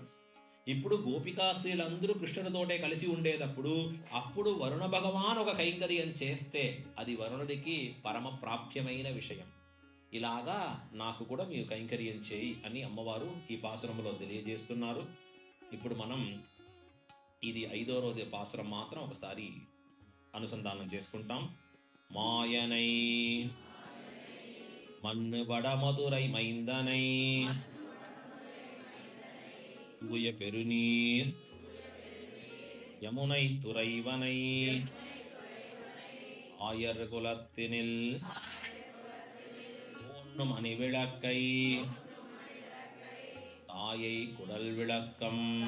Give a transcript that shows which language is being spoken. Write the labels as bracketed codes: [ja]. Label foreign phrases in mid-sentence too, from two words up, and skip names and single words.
[te] ఇప్పుడు గోపికా స్త్రీలందరూ కృష్ణుడితోటే కలిసి ఉండేటప్పుడు, అప్పుడు వరుణ భగవాన్ ఒక కైంకర్యం చేస్తే అది వరుణుడికి పరమప్రాప్యమైన విషయం. ఇలాగా నాకు కూడా మీరు కైంకర్యం చేయి అని అమ్మవారు ఈ పాసురంలో తెలియజేస్తున్నారు. ఇప్పుడు మనం ఇది 5వ రోజు పాసురం మాత్రం ఒకసారి అనుసంధానం చేసుకుంటాం. [ta] மாயனை மண்ணு வடமதுரை மைந்தனை தூய பெருநீர் யமுனை துறைவனை ஆயர் குலத்தினில் தோன்றும் அணிவிளக்கை தாயை குடல் விளக்கம்